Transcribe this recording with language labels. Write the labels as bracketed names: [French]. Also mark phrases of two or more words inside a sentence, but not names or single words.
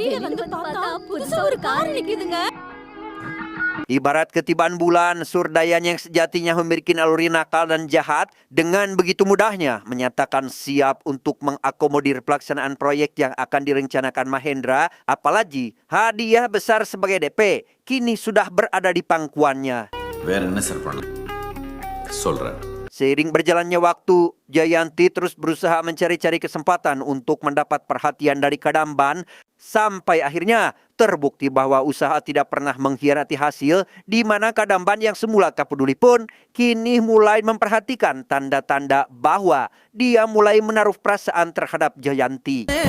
[Indonesian] Ibarat ketiban bulan, Surdayan yang sejatinya memiliki naluri nakal dan jahat dengan begitu mudahnya menyatakan siap untuk mengakomodir pelaksanaan proyek yang akan direncanakan Mahendra, apalagi hadiah besar sebagai DP kini sudah berada di pangkuannya. [Tamil] வேற என்ன சார் பண்ணலாம் சொல்றேன். [Indonesian] Seiring berjalannya waktu, Jayanti terus berusaha mencari-cari kesempatan untuk mendapat perhatian dari Kadamban, sampai akhirnya terbukti bahwa usaha tidak pernah mengkhianati hasil, di mana Kadamban yang semula tak peduli pun kini mulai memperhatikan tanda-tanda bahwa dia mulai menaruh perasaan terhadap Jayanti.